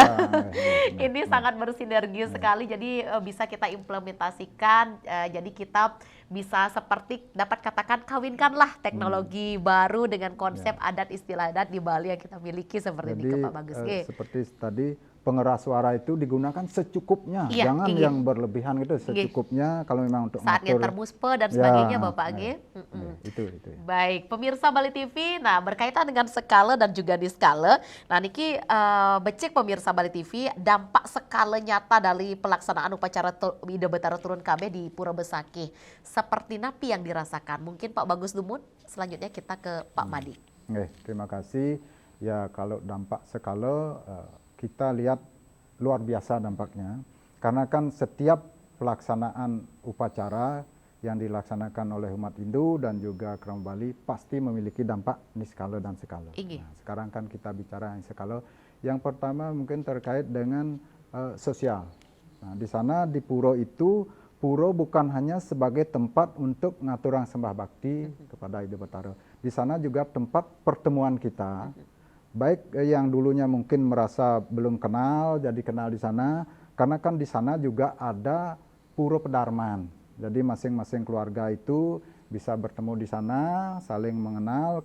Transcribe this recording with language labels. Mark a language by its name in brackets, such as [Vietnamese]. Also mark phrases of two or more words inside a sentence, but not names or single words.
[Indonesian] Ini sangat bersinergi sekali, jadi bisa kita implementasikan, jadi kita bisa seperti dapat katakan kawinkanlah teknologi baru dengan konsep adat istilah adat di Bali yang kita miliki seperti ini Pak Bagus. Seperti tadi pengeras suara itu digunakan secukupnya, jangan yang berlebihan gitu, secukupnya kalau memang untuk saat ngantar muspe dan sebagainya Bapak itu. Baik, pemirsa Bali TV, nah berkaitan dengan skala dan juga di skala, nah [Balinese] niki becek [Indonesian] pemirsa Bali TV, dampak skala nyata dari pelaksanaan upacara Ido Betara Turun Kabeh di Pura Besakih seperti napi yang dirasakan. Mungkin Pak Bagus Dumut, selanjutnya kita ke Pak Madi. Terima kasih. Ya kalau dampak skala kita lihat luar biasa dampaknya, karena kan setiap pelaksanaan upacara yang dilaksanakan oleh umat Hindu dan juga Krama Bali pasti memiliki dampak niskala dan skala. Nah, sekarang kan kita bicara yang skala. Yang pertama mungkin terkait dengan sosial. Nah, di sana di puro itu, puro bukan hanya sebagai tempat untuk ngaturang sembah bakti kepada Ida Betara. Di sana juga tempat pertemuan kita. Baik yang dulunya mungkin merasa belum kenal, jadi kenal di sana. Karena kan di sana juga ada puro pedarman. Jadi masing-masing keluarga itu bisa bertemu di sana, saling mengenal.